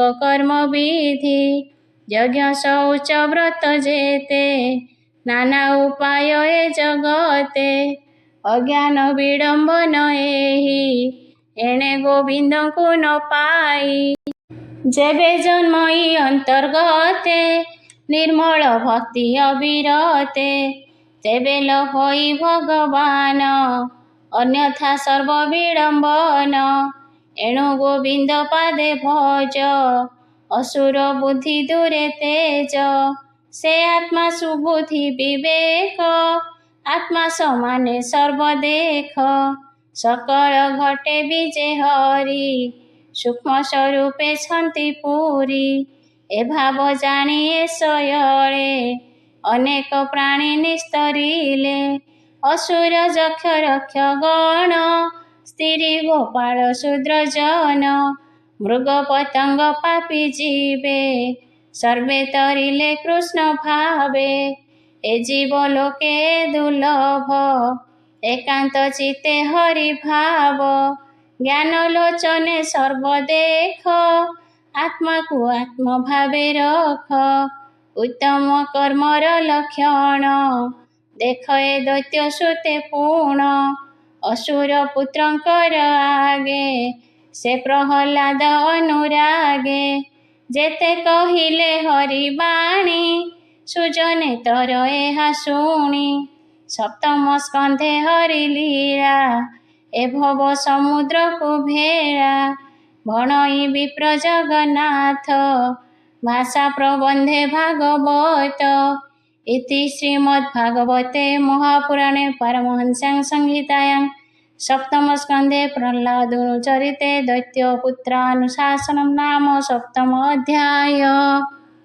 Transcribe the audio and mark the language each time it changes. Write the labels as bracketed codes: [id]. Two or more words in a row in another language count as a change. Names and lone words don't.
[or] କର୍ମ ବିଧି ଯଜ୍ଞ ଶୌଚ ବ୍ରତ ଯେତେ ନାନା ଉପାୟ ଏ ଜଗତେ ଅଜ୍ଞାନ ବିଡ଼ମ୍ବନ ଏହି ଏଣେ ଗୋବିନ୍ଦ କୋ ନ ପାଇ ଯେବେ ଜନ୍ମଇ ଅନ୍ତର୍ଗତେ ନିର୍ମଳ ଭକ୍ତି ଅବିରତେ ତେବେ ଲଭଇ ଭଗବାନ ଅନ୍ୟଥା ସର୍ବ ବିଡ଼ମ୍ବନ ଏଣୁ ଗୋବିନ୍ଦ ପାଦେ ଭଜ ଅସୁର ବୁଦ୍ଧି ଦୂରେ ତେଜ ସେ ଆତ୍ମା ସୁବୁଦ୍ଧି ବିବେକ ଆତ୍ମା ସମାନେ ସର୍ବ ଦେଖ ସକଳ ଘଟେ ବିଜେ ହରି ସୂକ୍ଷ୍ମ ସ୍ୱରୂପେ ଛନ୍ତି ପୁରି ଏ ଭାବ ଜାଣି ଏ ଶୟଲେ ଅନେକ ପ୍ରାଣୀ ନିସ୍ତରିଲେ ଅସୁର ଯକ୍ଷ ରକ୍ଷ ଗଣ ସ୍ତ୍ରୀ ଗୋପାଳ ଶୂଦ୍ର ଜନ ମୃଗ ପତଙ୍ଗ ପାପୀ ଜୀବେ ସର୍ବେ ତରିଲେ କୃଷ୍ଣ ଭାବେ ଏ ଜୀବ ଲୋକେ ଦୁର୍ଲଭ ଏକାନ୍ତ ଚିତ୍ତେ ହରି ଭାବ ଜ୍ଞାନ ଲୋଚନେ ସର୍ବ ଦେଖ ଆତ୍ମା କୋ ଆତ୍ମ ଭାବେ ରଖ ଉତ୍ତମ କର୍ମର ଲକ୍ଷଣ ଦେଖ ଏ ଦୈତ୍ୟ ସୁତେ ପୂର୍ଣ୍ଣ ଅସୁର ପୁତ୍ରଙ୍କର ଆଗେ ସେ ପ୍ରହ୍ଲାଦ ଅନୁରାଗେ ଯେତେ କହିଲେ ହରି ବାଣୀ ସୁଜନେ ତର ଏହା ଶୁଣି ସପ୍ତମ ସ୍କନ୍ଧେ ହରି ଲୀଳା ଏ ଭବ ସମୁଦ୍ର କୋ ଭେଡ଼ା ଭଣଇ ବିପ୍ର ଜଗନ୍ନାଥ ଭାଷା ପ୍ରବନ୍ଧେ ଭାଗବତ [sa] इति श्रीमद्भागवते महापुराणे पारमहंस्यां संहितायां सप्तम स्कंधे प्रह्लादोनुचरिते दैत्यपुत्रानुशासनं नाम सप्तम अध्याय।